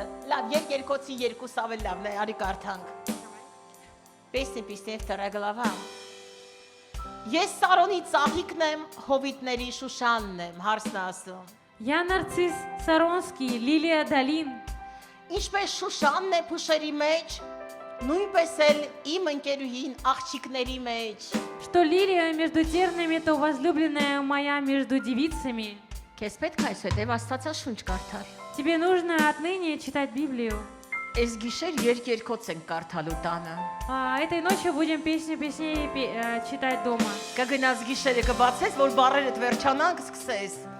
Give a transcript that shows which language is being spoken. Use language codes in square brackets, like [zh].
[hy] Լավ, երկերկոցի երկուս ավել լավն է, արի կարդանք։ [ru] Պեսնի վտրա գլավա։ [hy] Ես Սարոնի ծաղիկն եմ, հովիտների շուշանն եմ, հարսն ասում։ [ru] Я нарцисс Саронский, лилия долин. [hy] Ինչպես շուշանն է փուշերի մեջ, նույնպես էլ իմ ընկերուհին աղջիկների մեջ։ [ru] Что лилия между тернами, то возлюбленная моя между девицами. [hy] Քեզ պետք է այսուհետև Աստվածաշունչ կարդալ։ [ru] Тебе нужно отныне читать Библию. [hy] Այս գիշեր երկերկոց ենք կարդալու տանը։ [ru] Этой ночью будем песню песней читать дома. [hy] Կգնաս գիշերը կբացես, որ բառերդ վերջանան, կսկսես։